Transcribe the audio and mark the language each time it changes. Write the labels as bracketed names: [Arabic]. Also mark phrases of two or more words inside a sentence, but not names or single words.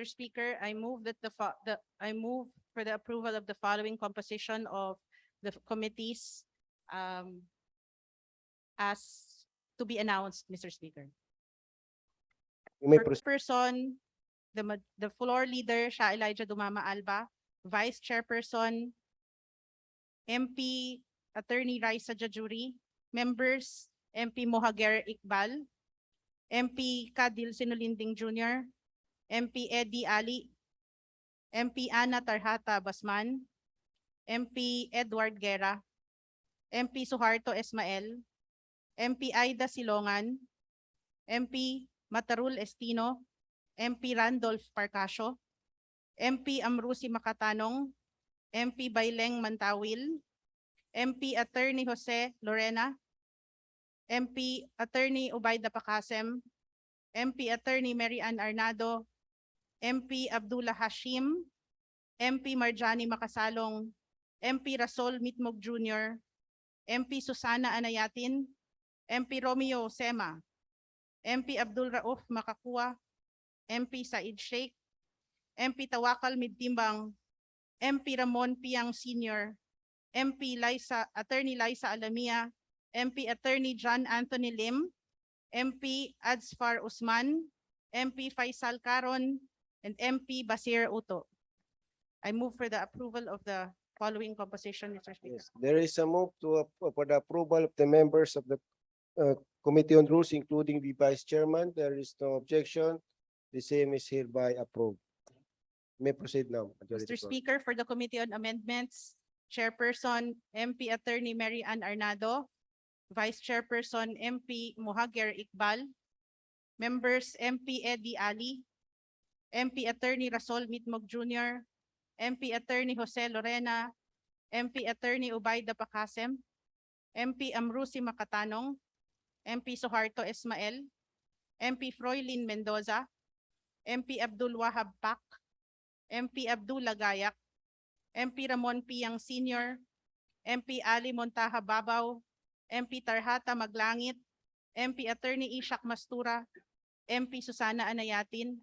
[English] Speaker, I move that I move for the approval of the following composition of the committees as to be announced, Mr. Speaker. You may First proceed. person, the floor leader, Siya Elijah Dumama Alba. Vice Chairperson, MP Attorney Raisa Jajuri. Members, MP Mohager Iqbal. MP Kadil Sinulinding Jr., MP Eddie Ali, MP Ana Tarhata Basman, MP Edward Guerra, MP Suharto Esmael, MP Aida Silongan, MP Matarul Estino, MP Randolph Parcasio, MP Amrusi Makatanong, MP Baileng Mantawil, MP Attorney Jose Lorena, MP Attorney Ubayda Pakasem, MP Attorney Mary Ann Arnado, MP Abdullah Hashim, MP Marjani Makasalong, MP Rasol Mitmog Jr., MP Susana Anayatin, MP Romeo Sema, MP Abdul Rauf Makakua, MP Said Sheikh, MP Tawakal Midtimbang, MP Ramon Piang Sr., MP Attorney Liza Alamia, MP Attorney John Anthony Lim, MP Adsfar Usman, MP Faisal Caron, and MP Basir Uto. I move for the approval of the following composition, Mr. Speaker. Yes, there is a move to for the approval of the members of the Committee on Rules, including the Vice Chairman. There is no objection. The same is hereby approved. May proceed now. Majority Mr. Leader. Speaker, for the Committee on Amendments, Chairperson MP Attorney Mary Ann Arnado, Vice Chairperson MP Mohager Iqbal, members MP Eddie Ali, MP Attorney Rasol Mitmog Jr., MP Attorney Jose Lorena, MP Attorney Ubayda Pakasem, MP Amrusi Makatanong, MP Suharto Esmael, MP Froylin Mendoza, MP Abdul Wahab Pak, MP Abdullah Gayak, MP Ramon Piang Sr., MP Ali Montaha Babaw, MP Tarhata Maglangit, MP Attorney Ishak Mastura, MP Susana Anayatin.